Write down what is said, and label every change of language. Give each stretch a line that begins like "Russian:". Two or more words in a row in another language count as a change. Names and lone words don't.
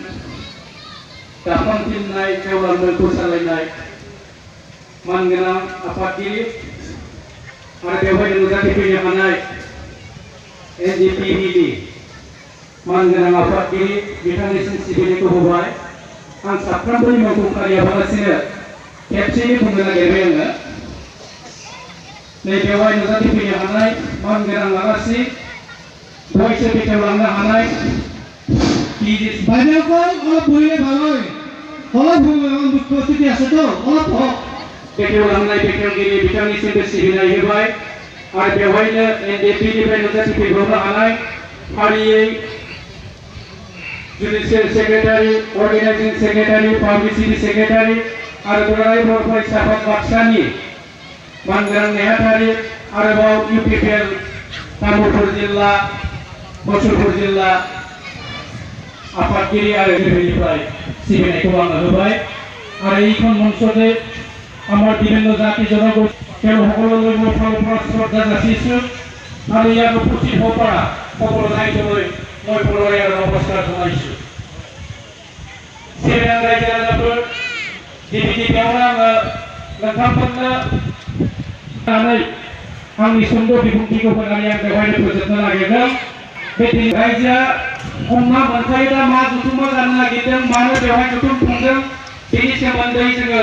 Bodo: दाफामफिननाय गेवलां मेलखौ सालायनाय मानगोनां आफादगिरि आरो बेवहाय नुजाथिफैनो हानाय एनडिपिबि मानगोनां आफादगिरि बिथांनिसिम सिबिनायखौ होबाय आं साफ्रोमबोनि मुंखौ फारियालासिनो खेबसेयै बुंनो नागिरबाय आङो नैबेवहाय नुजाथिफैनो हानाय मानगोनां आलासि बयसो बेखेवलांनो हानाय
Assamese: বাইদেউসকল অলপ বহিলে ভাল হয় অলপ উপস্থিতি আছে তো অলপ
Bodo: बेखेवलांनाय बेखेवगिरि बिथांनिसिमबो सिबिनाय होबाय आरो बेवहायनो एनडिपिनिफ्राय नुजाथिफैबावनो हानाय फारियै
English: judicial secretary organising secretary publicity
Bodo: सेक्रेटारि आरो दुलाराय बर' फरायसा आफाद बाक्सानि मानगोनां नेहाथारि आरोबाव इउपिपिएल तामुलपुर जिल्ला मुसलपुर जिल्ला आफादगिरि आरो बेनिफ्राय सिबिनायखौ आङो होबाय आरो
Assamese: এইখন মঞ্চতে আমাৰ বিভিন্ন জাতি জনগোষ্ঠী তেওঁলোকলৈ মই শ্ৰদ্ধা যাচিছোঁ আৰু ইয়াত উপস্থিত হ'ব পৰা সকলো ৰাইজলৈ মই পুনৰাই আৰু নমস্কাৰ জনাইছোঁ
Bodo: सिबिनां रायजो राजाफोर गिबियावनो आङो नोंथांमोननो आंनि सुंद' बिबुंथिखौ होनानै आं बेवहायनो फोजोबनो नागिरदों बे रायजोआ हमना मोनखायोब्ला मा जथुम्मा जानो नागिरदों मानो बेवहाय जथुम खुंदों बेनि सोमोन्दै जोङो